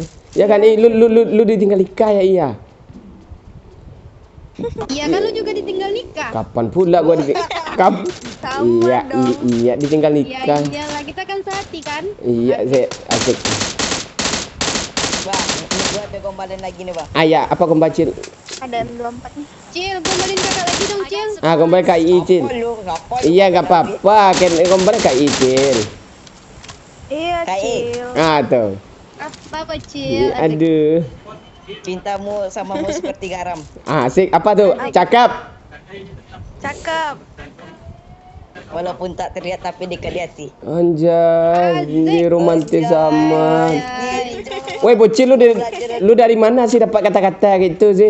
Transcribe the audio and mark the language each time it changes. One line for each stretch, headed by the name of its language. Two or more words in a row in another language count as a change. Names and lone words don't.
Indonesian: Ya kan lu ditinggal nikah ya iya. Iya kan lu juga ditinggal nikah. Kapan pula gua Sama dong. iya ditinggal Iya nikah. iyalah kita kan sehati kan. Iya asik. Bang, ini gua ada gombalin lagi nih bang. Ya apa kembacil? Ada 24 nih. Cil, gombalin kakak lagi dong, Cil. Gombal KI Cil. Apa lu? Ngapa lu? Iya enggak apa-apa, kan gombal KI Cil. Iya, Kayak Cil. Tuh. Apa Cil? Aduh. Cintamu samamu seperti garam. Asik apa tuh? Cakep. Cakep. Walaupun tak terlihat tapi dekat di hati. Anjay, ini romantis amat. Iya. Woi bocil lu dari mana sih dapat kata-kata gitu sih?